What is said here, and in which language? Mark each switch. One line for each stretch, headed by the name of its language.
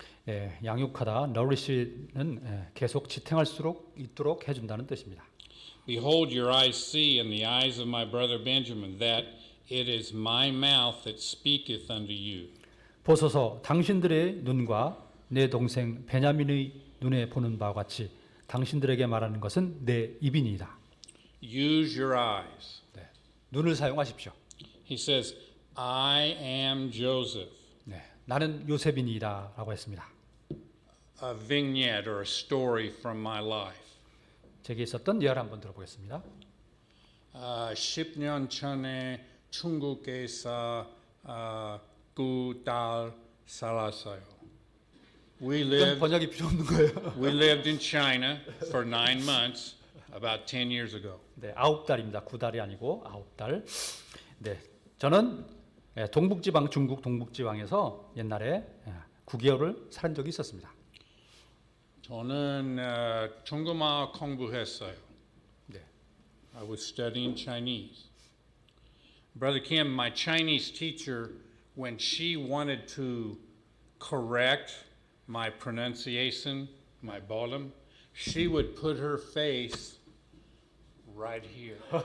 Korean: 예, 양육하다, nourish는 계속 지탱할 수 있도록 해준다는 뜻입니다.
English: Behold, your eyes see, and the eyes of my brother Benjamin, that it is my mouth that speaketh unto you.
Korean: 보소서 당신들의 눈과 내 동생 베냐민의 눈에 보는 바와 같이 당신들에게 말하는 것은 내 입이니이다.
English: Use your eyes.
Korean: 네, 눈을 사용하십시오.
English: He says, I am Joseph.
Korean: 네, 나는 요셉이니이다라고 했습니다.
English: A vignette or a story from my life.
Korean: 제게 있었던 예를 한번 들어보겠습니다. 10년 전에 중국에서 그 딸 살았어요.
English: We lived
Korean: 번역이 필요 없는 거예요.
English: We lived in China for 9 months about 10 years ago.
Korean: 네, 9달입니다. 9달이 아니고 9달. 네, 저는 동북지방 중국 동북지방에서 옛날에 9개월을 살은 적이 있었습니다. 저는 중국말 공부했어요. 네.
English: I was studying Chinese. Brother Kim, my Chinese teacher, when she wanted to correct my pronunciation, my bottom, she would put her face right here.